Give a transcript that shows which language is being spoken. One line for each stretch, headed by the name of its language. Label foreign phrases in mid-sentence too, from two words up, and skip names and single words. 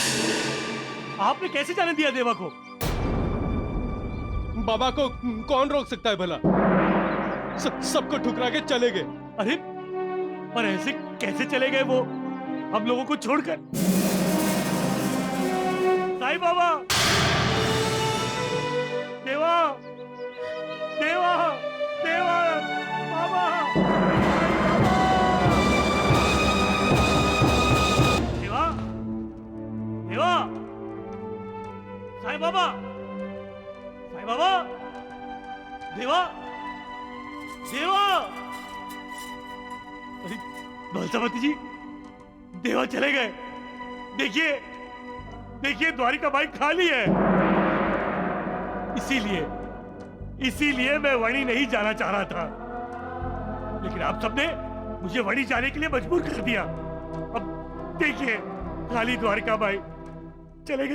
Hindi: आपने कैसे जाने दिया देवा को? बाबा को कौन रोक सकता है भला? सबको ठुकरा के चले गए। अरे पर ऐसे कैसे चले गए वो हम लोगों को छोड़कर? साईं बाबा, देवा, देवा, देवा, बाबा, देवा, देवा, साईं बाबा, साईं बाबा, देवा, देवा। अरे बालसापति जी, देवा चले गए। देखिए, देखिए द्वारिका बाई खाली है। इसीलिए मैं वणी नहीं जाना चाह रहा था, लेकिन आप सबने मुझे वणी जाने के लिए मजबूर कर दिया। अब देखिए खाली द्वारिका बाई चले गए।